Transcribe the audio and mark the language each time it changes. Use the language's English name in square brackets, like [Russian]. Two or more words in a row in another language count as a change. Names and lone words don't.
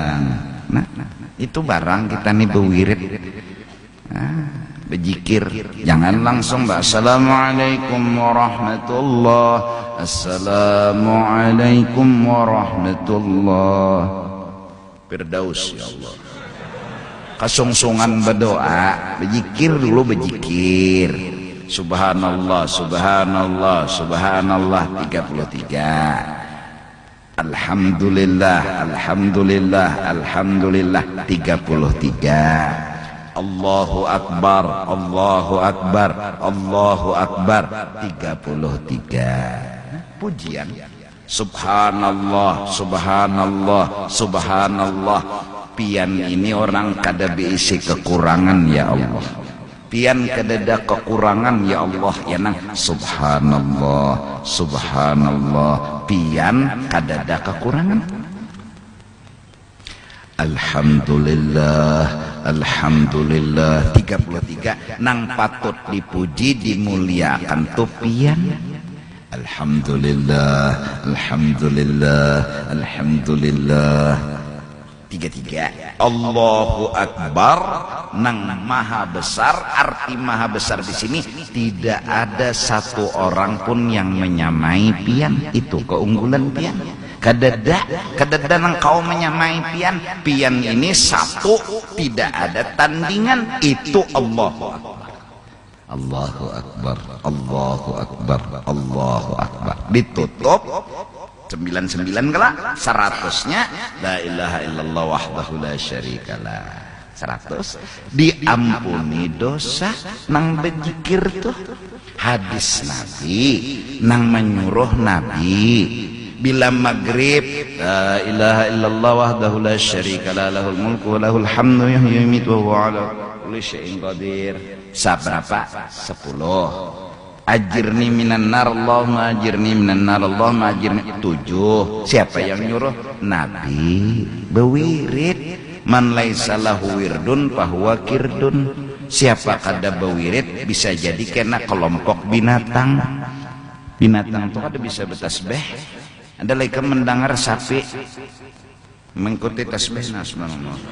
[Banjar] Nah, itu barang kita nih bewirid. Berzikir, jangan langsung [Arabic] السلام عليكم ورحمة الله، السلام عليكم ورحمة الله. [Banjar] Firdaus [Arabic] يا الله. [Banjar] Kasungsungan berdoa, berzikir dulu, berzikir. [Arabic] سبحان الله، سبحان الله، سبحان الله 33. الحمد لله، الحمد لله، الحمد لله 33. الله أكبر، الله أكبر، الله أكبر 33. [Banjar] Pujian. [Arabic] سبحان الله، سبحان الله، سبحان الله. [Banjar] Pian ini orang kada beisi kekurangan [Arabic] يا الله. [Banjar] Pian kadada kekurangan [Arabic] يا الله [Banjar] ya nang. [Arabic] سبحان الله، سبحان الله. [Banjar] Pian kadada kekurangan. [Arabic] الحمد لله، الحمد لله [Banjar] 33. Nang patut dipuji dimuliakan tupian. [Arabic] الحمد لله، الحمد لله، الحمد لله 33. الله أكبر, [Banjar] nang maha besar. [Indonesian] Arti maha besar di sini tidak ada satu orang pun yang menyamai pian. [Banjar] Itu keunggulan pian. Kadada nang kau menyamai pian. Pian ini satu, tidak ada tandingan. Itu [Arabic] الله أكبر. الله أكبر، الله أكبر، الله أكبر. [Banjar] Ditutup 99 kelak 100-nya [Arabic] لا إله إلا الله وحده لا شريك له. [Banjar] 100 diampuni dosa. Nang berzikir tuh hadis Nabi, nang menyuruh Nabi bila maghrib [Arabic] لا إله إلا الله وحده لا شريك له له الملك وله الحمد يحيي ويميت وهو على كل شيء قدير. [Banjar] Seberapa? 10. [Arabic] أجرني من النار، اللهم أجرني من النار، اللهم أجرني. 7. [Banjar] Siapa yang nyuruh? Nabi. Bewirid. [Arabic] من ليس له ورد فهو قرد. [Banjar] Siapa kada bewirid bisa jadi kena kelompok binatang. Binatang itu kada bisa bertasbih. Ada lagi mendengar sapi mengikuti tasbih subhanallah.